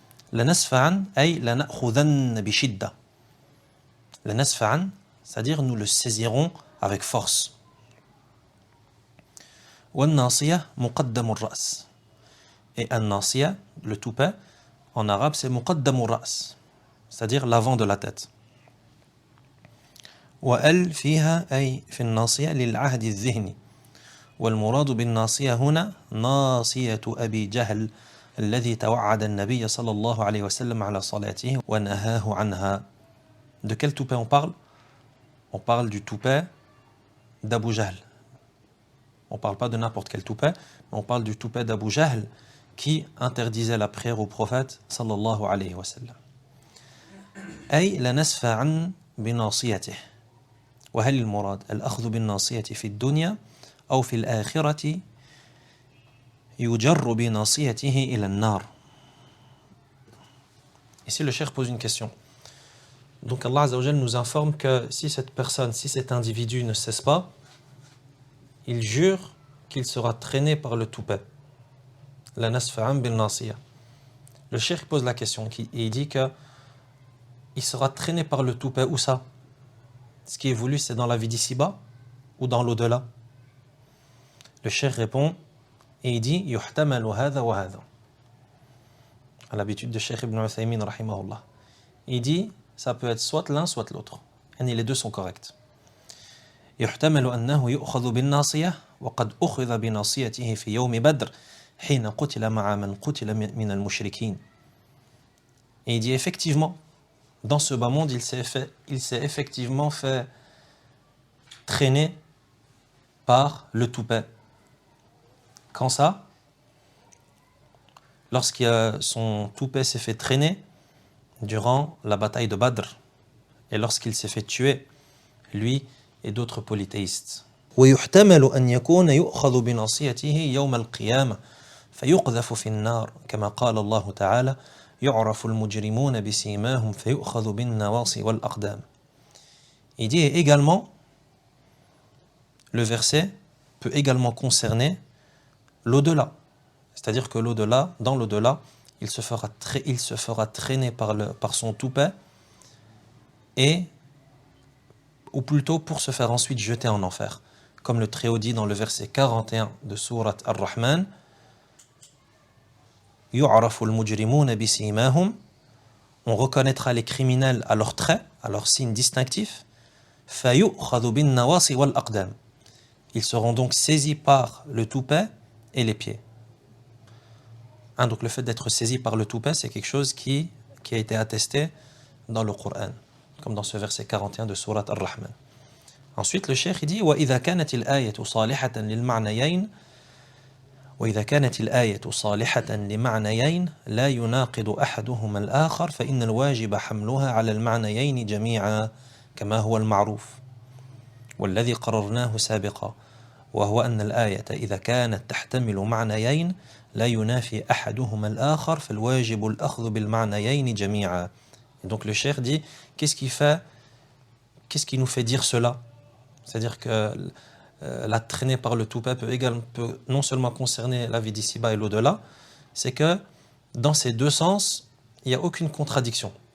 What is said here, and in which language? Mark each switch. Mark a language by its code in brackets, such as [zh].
[ar] La nasfa'an, ay la na'khudhan bi shidda. [fr] La nasfa'an, c'est-à-dire, nous le saisirons avec force. [ar] Wa nasiya muqaddam ar-ra's. [fr] Et an-nasiya, le toupet, en arabe, c'est [ar] muqaddam ar-ra's, [fr] c'est-à-dire l'avant de la tête. [ar] وَأَلْ فِيهَا أي في الناصية للعهد الذهني والمراد بالناصية هنا ناصية أبي جهل الذي توعد النبي صلى الله عليه وسلم على صلاته ونهاه عنها. [fr] De quel toupet on parle? On parle du toupet d'Abu Jahl. On ne parle pas de n'importe quel toupet, mais on parle du toupet d'Abu Jahl qui interdisait la prière au prophète [ar] sallallahu alayhi wa sallam. أي لنسفعن بناصيته. وهل المراد الأخذ بالناصية في الدنيا أو في الآخرة يجر بناصيته إلى النار. [fr] Ici le cheikh pose une question. Donc Allah Azza wa Jal nous informe que si cette personne, si cet individu ne cesse pas, il jure qu'il sera traîné par le toupet. [ar] La nasfa'an bin nasiya. [fr] Le cheikh pose la question et il dit que il sera traîné par le toupet. Où ça? Ce qui est voulu, c'est dans la vie d'ici-bas ou dans l'au-delà? Le cheikh répond et il dit [ar] yuhtamalu hadha wa hadha. [fr] À l'habitude de Cheikh Ibn Uthaymin rahimahullah. Il dit ça peut être soit l'un soit l'autre. Et les deux sont corrects. [ar] يحتمل أنه يؤخذ بالناصية وقد أخذ بناصيته في يوم بدر حين قتل مع من قتل من المشركين. [fr] Et il dit effectivement, dans ce bas monde, il s'est effectivement fait traîner par le toupet. Quand ça? Son toupet s'est fait traîner durant la bataille de Badr et lorsqu'il s'est fait tuer, lui et d'autres polythéistes. [ar] ويحتمل أن يكون يؤخذ بناصيته يوم القيامة فيقذف في النار كما قال الله تعالى يعرف المجرمون بسيماهم فيؤخذ بالنواصي والأقدام. [fr] Il dit également, le verset peut également concerner l'au-delà. C'est-à-dire que l'au-delà, dans l'au-delà, il se fera traîner par son toupet, ou plutôt pour se faire ensuite jeter en enfer. Comme le Très-Haut dit dans le verset 41 de sourate Ar-Rahman, [ar] يُعْرَفُ الْمُجْرِمُونَ بِسِيمَاهُمْ. [fr] On reconnaîtra les criminels à leurs traits, à leurs signes distinctifs. [ar] فَيُؤْخَذُ بِالنَّوَاصِ وَالْأَقْدَامِ. [fr] Ils seront donc saisis par le toupet et les pieds. Donc le fait d'être saisi par le toupet, c'est quelque chose qui a été attesté dans le Coran, comme dans ce verset 41 de sourate Ar-Rahman. Ensuite, le cheikh dit [ar] وَإِذَا كَانَتِ الْآيَةُ صَالِحَةً لِلْمَعْنَيَيْنِ وإذا كانت الآية صالحة لمعنيين لا يناقض أحدهما الآخر فإن الواجب حملها على المعنيين جميعا كما هو المعروف والذي قررناه سابقا وهو أن الآية إذا كانت تحتمل معنيين لا ينافي أحدهما الآخر فالواجب الأخذ بالمعنيين جميعا. [fr] Et donc le cheikh dit qu'est-ce qui nous fait dire cela? C'est-à-dire que la traînée par le toupet peut non seulement concerner la vie d'ici-bas et l'au-delà, c'est que dans ces deux sens, il n'y a aucune contradiction.